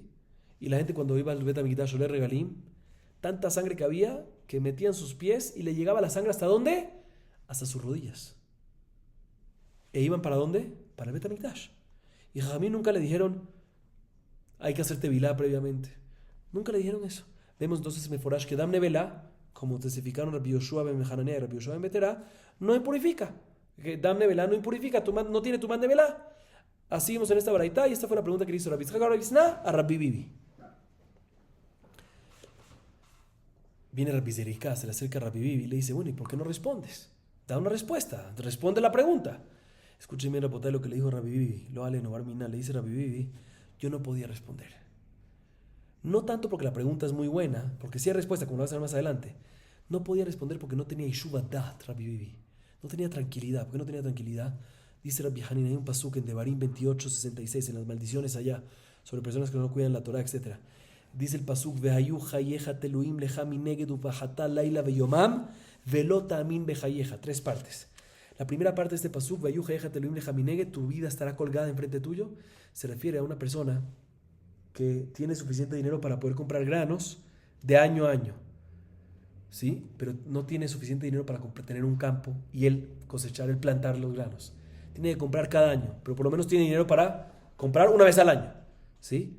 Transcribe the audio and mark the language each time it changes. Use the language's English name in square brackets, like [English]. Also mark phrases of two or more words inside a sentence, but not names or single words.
[Spanish] Y la gente cuando iba al Bet HaMikdash [Hebrew] עו לה רגלים, [Spanish] tanta sangre que había que metían sus pies y le llegaba la sangre ¿hasta dónde? Hasta sus rodillas. ¿E iban para dónde? Para el Bet HaMikdash. Y a mí nunca le dijeron hay que hacer tevilá previamente. Nunca le dijeron eso. Vemos entonces en Meforash que [Hebrew] דם נבלה, [Spanish] como testificaron Rabbi Yoshua ben Hananiah y Rabbi Yoshua ben Beterá, no impurifica. Que Dam Nevelá no impurifica, no tiene [Hebrew] טו מן נבלה. [Spanish] Así vimos en esta baraita y esta fue la pregunta que le hizo Rabbi Yitzhak bar Bisna a Rabbi Bibi. Viene Rabbi Zerika, se le acerca a Rabbi Bibi y le dice, bueno, ¿y por qué no respondes? Da una respuesta, responde la pregunta. Escuchen bien, Rapotay, lo que le dijo Rabbi Bibi. [Aramaic] לא אלי נו ברמינא, [Spanish] le dice Rabbi Bibi, yo no podía responder. No tanto porque la pregunta es muy buena, porque sí hay respuesta, como lo vas a ver más adelante. No podía responder porque no tenía [Hebrew] ישובה דעת, [Spanish] Rabbi Bibi. No tenía tranquilidad. ¿Por qué no tenía tranquilidad? Dice Rabbi Hanin, hay un pasuk en Devarim 28:66, en las maldiciones allá, sobre personas que no cuidan la Torah, etc. Dice el [Hebrew] pasuk, והיו חייך תלואים לך מנגד ופחדת לילה ויומם ולא תאמין בחייך. [Spanish] 3 partes. La primera parte de este pasuk, [Hebrew] והיו חייך תלואים לך מנגד, [Spanish] tu vida estará colgada enfrente tuyo, se refiere a una persona que tiene suficiente dinero para poder comprar granos de año a año, ¿sí? Pero no tiene suficiente dinero para tener un campo y él cosechar, él plantar los granos. Tiene que comprar cada año, pero por lo menos tiene dinero para comprar una vez al año, ¿sí?